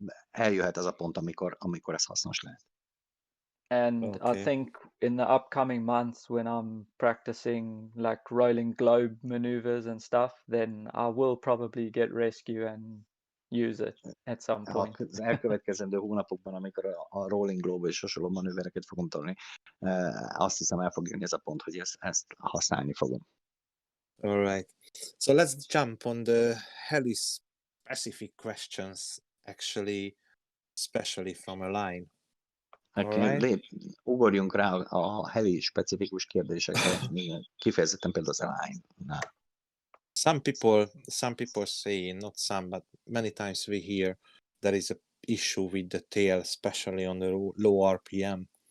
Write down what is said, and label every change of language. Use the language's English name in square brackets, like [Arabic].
[Hungarian] Eljöhet az a pont, amikor ez hasznos lehet. [English] And Okay. I think in the upcoming months when I'm practicing like rolling globe maneuvers and stuff, then I will probably get rescue and use it at some point. [Hungarian] Az elkövetkezendő hónapokban, amikor a Rolling Globe és hasonló manővereket fogom tanulni, azt hiszem el fog jönni ez a pont, hogy ezt használni fogom. [English] all right. So let's jump on the heli specific questions, actually, especially from a line. Alright. [Hungarian] Ugorjunk rá a heli specifikus kérdésekre, kifejezetten például az Align-nál. [English] Some people say, not some, but many times we hear there is a issue with the tail, especially on the low RPM.